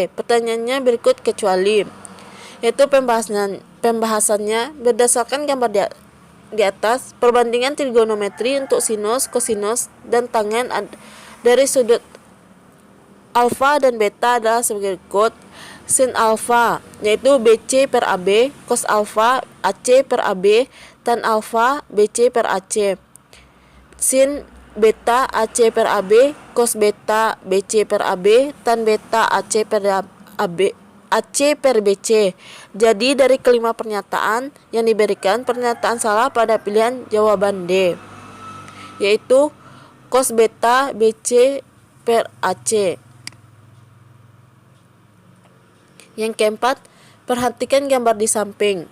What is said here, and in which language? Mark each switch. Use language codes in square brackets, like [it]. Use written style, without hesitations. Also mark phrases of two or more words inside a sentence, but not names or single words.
[id] Pertanyaannya berikut kecuali. Yaitu pembahasannya berdasarkan gambar di atas, perbandingan trigonometri untuk sinus, kosinus, dan tangen dari sudut alfa dan beta adalah sebagai berikut. Sin alfa yaitu BC per AB, cos alfa AC per AB, tan alfa BC per AC. Sin beta AC per AB, cos beta BC per AB, tan beta AC per AB, AC per BC. Jadi dari kelima pernyataan yang diberikan, pernyataan salah pada pilihan jawaban D, yaitu cos beta BC per AC. Yang keempat, perhatikan gambar di samping.